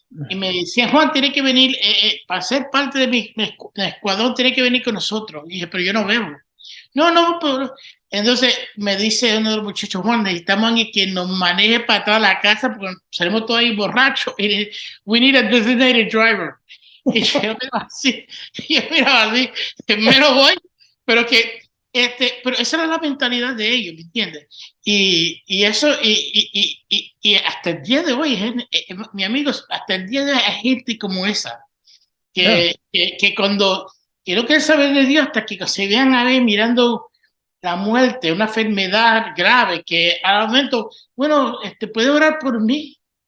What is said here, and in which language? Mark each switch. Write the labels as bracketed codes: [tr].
[es] Y me decían, Juan, tiene que venir, para ser parte de mi escuadrón, tiene que venir con nosotros. Y dije, pero yo no bebo. No, pero... Entonces me dice uno de los muchachos, Juan, necesitamos a alguien que nos maneje para atrás a la casa porque salimos todos ahí borrachos. [en] We need a designated driver. [es] Y yo miraba así, primero voy, pero pero esa era la mentalidad de ellos, ¿me entiendes? Y eso, y hasta el día de hoy, mi amigo, hasta el día de hoy hay gente como esa, que cuando que no quieren saber de Dios hasta que se vean a ver mirando la muerte, una enfermedad grave, que al momento, bueno, puede orar por mí.